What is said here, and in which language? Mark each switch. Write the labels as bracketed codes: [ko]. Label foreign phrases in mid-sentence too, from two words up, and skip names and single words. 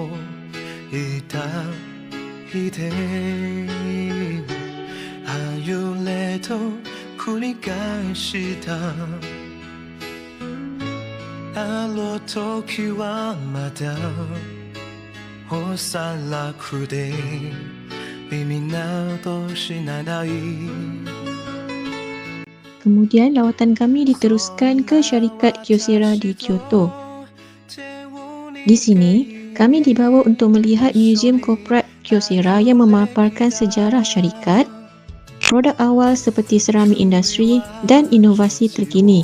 [ja] 抱いて歩れと繰り返したあの時はまだ幼くて意味など知らない [ms] Kemudian lawatan kami diteruskan ke syarikat Kyocera di Kyoto. Di sini, kami dibawa untuk melihat Museum Korporat Kyocera yang memaparkan sejarah syarikat, produk awal seperti seramik industri dan inovasi terkini.